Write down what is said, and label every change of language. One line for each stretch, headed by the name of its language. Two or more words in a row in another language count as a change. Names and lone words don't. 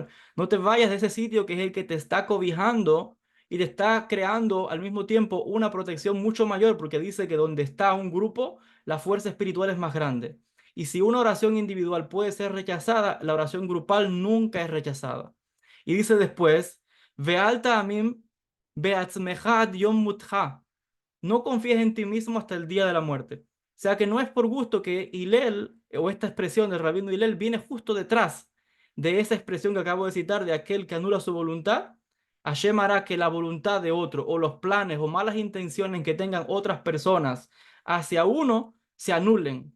Spanish: No te vayas de ese sitio que es el que te está cobijando y te está creando al mismo tiempo una protección mucho mayor, porque dice que donde está un grupo, la fuerza espiritual es más grande. Y si una oración individual puede ser rechazada, la oración grupal nunca es rechazada. Y dice después,
Hebrew: ואל תאמין בעצמך יום מותך.
Spanish: No confíes en ti mismo hasta el día de la muerte. O sea que no es por gusto que Hillel, o esta expresión del rabino Hillel, viene justo detrás de esa expresión que acabo de citar de aquel que anula su voluntad Hashem hará que la voluntad de otro o los planes o malas intenciones que tengan otras personas hacia uno se anulen.